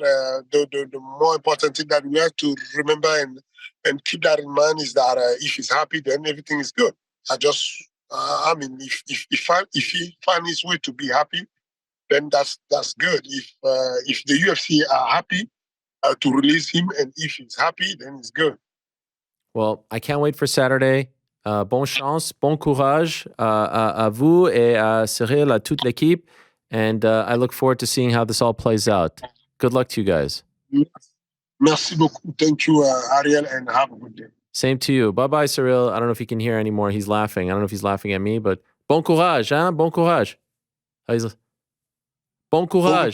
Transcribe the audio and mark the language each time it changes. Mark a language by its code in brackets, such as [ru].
[en] The more important thing that we have to remember and keep that in mind is that if he's happy, then everything is good. I just. I mean, if he find his way to be happy, then that's good. If the UFC are happy to release him, and if he's happy, then it's good. Well, I can't wait for Saturday. [fr] Bon chance, bon courage à vous et à Ciryl, à toute l'équipe. [en] And I look forward to seeing how this all plays out. Good luck to you guys. [fr] Merci beaucoup. [en] Thank you, Ariel, and have a good day. Same to you. Bye-bye, Ciryl. I don't know if he can hear anymore. He's laughing. I don't know if he's laughing at me, but [fr] bon courage, hein? Bon courage. Bon courage.